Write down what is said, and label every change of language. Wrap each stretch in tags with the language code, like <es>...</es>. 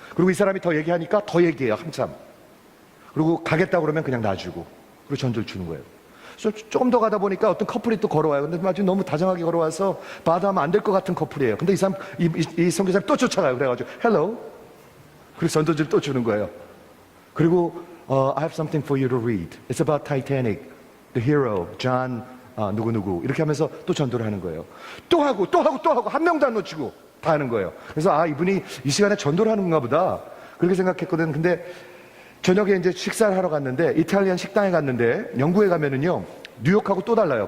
<ko>그리고 이 사람이 더 얘기하니까 더 얘기해요. 한참. 그리고 가겠다고 그러면 그냥 놔주고 그리고 전도를 주는 거예요. 그래서 조금 더 가다 보니까 어떤 커플이 또 걸어와요. 근데 아주 너무 다정하게 걸어와서 바다하면 안 될 것 같은 커플이에요. 근데 이 사람, 이 선교사님 또 쫓아가요. 그래가지고 hello. 그리고 전도지를 또 주는 거예요. 그리고</ko> <en>I have something for you to read. It's about Titanic. The hero,</en> <ko>John 누구누구 이렇게 하면서 또 전도를 하는 거예요. 또 하고 한 명도 안 놓치고 다 하는 거예요. 그래서 이분이 이 시간에 전도를 하는 건가 보다 그렇게 생각했거든. 근데 저녁에 이제 식사를 하러 갔는데 이탈리안 식당에 갔는데 영국에 가면은요 뉴욕하고 또 달라요.</ko>